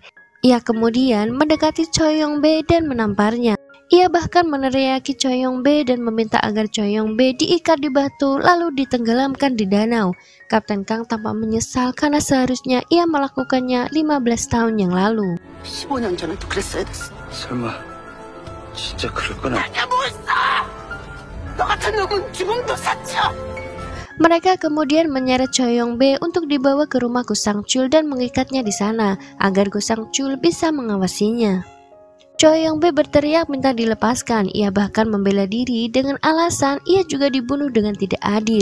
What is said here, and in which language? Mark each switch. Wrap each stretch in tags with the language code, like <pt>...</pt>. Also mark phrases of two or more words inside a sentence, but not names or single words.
<id>Ia kemudian mendekati Choi Yong-bi dan menamparnya. Ia bahkan meneriaki Choi Yong-bi dan meminta agar Choi Yong-bi diikat di batu lalu ditenggelamkan di danau. Kapten Kang tampak menyesal karena seharusnya ia melakukannya 15 tahun yang lalu.</id> <ko>15년 전에도 그랬어야 됐어. 설마 진짜 그럴 거나? 아니야, 뭐 했어? 너 같은 놈은 죽음도 사쳐.</ko> <id>Mereka kemudian menyeret Choi Yong-bi untuk dibawa ke rumah Go Sang-chul dan mengikatnya di sana agar Go Sang-chul bisa mengawasinya. Choi Yong-bi berteriak minta dilepaskan. Ia bahkan membela diri dengan alasan ia juga dibunuh dengan tidak adil.</id>